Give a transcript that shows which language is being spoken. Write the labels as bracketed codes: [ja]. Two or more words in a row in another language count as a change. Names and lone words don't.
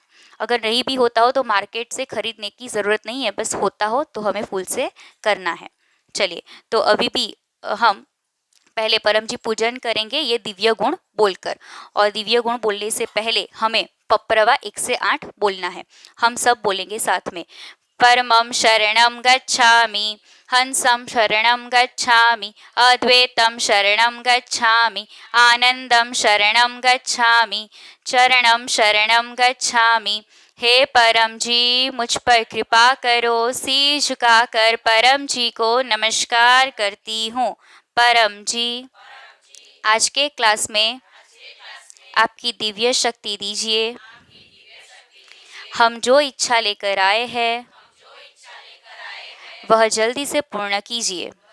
[hi] अगर नहीं भी होता हो तो मार्केट से खरीदने की ज़रूरत नहीं है, बस होता हो तो हमें फूल से करना है। चलिए तो अभी भी हम पहले परम जी पूजन करेंगे ये दिव्य गुण बोलकर, और दिव्य गुण बोलने से पहले हमें पप्रवा 1 से 8 बोलना है। हम सब बोलेंगे साथ में। [sa] परमं शरणं गच्छामि, हंसं शरणं गच्छामि, अद्वैतं शरणं गच्छामि, आनंदं शरणं गच्छामि, चरणं शरणं गच्छामि। [hi] हे परम जी मुझ पर कृपा करो, शीश झुकाकर परम जी को नमस्कार करती हूँ। परम जी आज के क्लास में आपकी दिव्य शक्ति दीजिए। हम जो इच्छा लेकर आए हैं वह जल्दी से पूर्ण कीजिए।